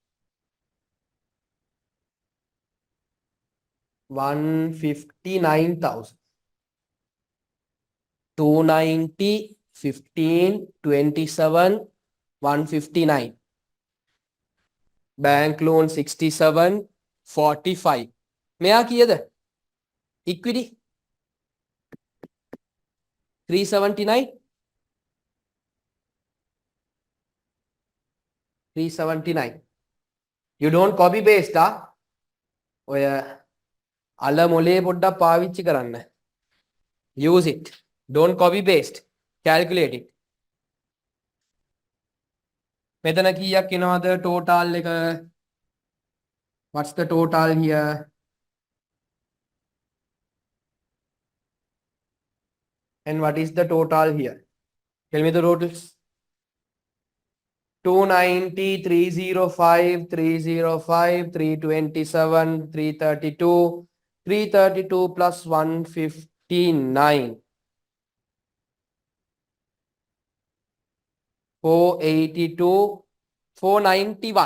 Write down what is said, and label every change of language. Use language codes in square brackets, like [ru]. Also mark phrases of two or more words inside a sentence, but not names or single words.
[en] 159,000. 290, 15, 27, 159. Bank loan 67, 45. [si] මෙයා කීයද? [en] Equity 379. 379. You don't copy paste, [si] ඔය අල මොලේ පොඩ්ඩක් පාවිච්චි කරන්න. [en] Use it. Don't copy paste. Calculate it. [si] මෙතන කීයක් එනවද total එක? [en] What's the total here? And what is the total here? Tell me the totals. 290, 305, 305, 327, 332, 332 plus 159, 482, 491.